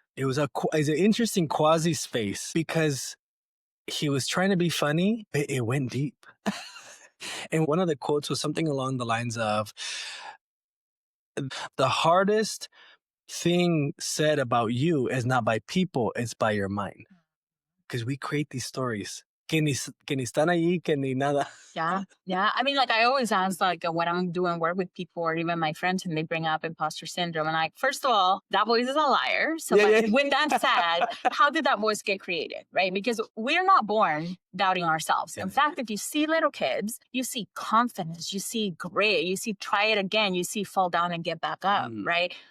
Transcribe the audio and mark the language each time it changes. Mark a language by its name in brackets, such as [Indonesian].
[English] It was an interesting quasi space because he was trying to be funny, but it went deep. And one of the quotes was something along the lines of, the hardest thing said about you is not by people, it's by your mind. Because we create these stories. [Spanish] Que ni están allí, que ni nada. [English] Yeah. I mean, like, I always ask, like, when I'm doing work with people or even my friends and they bring up imposter syndrome, and like, first of all, that voice is a liar. So when that's said, how did that voice get created, right? Because we're not born doubting ourselves. In fact, if you see little kids, you see confidence, you see grit, you see try it again, you see fall down and get back up, right?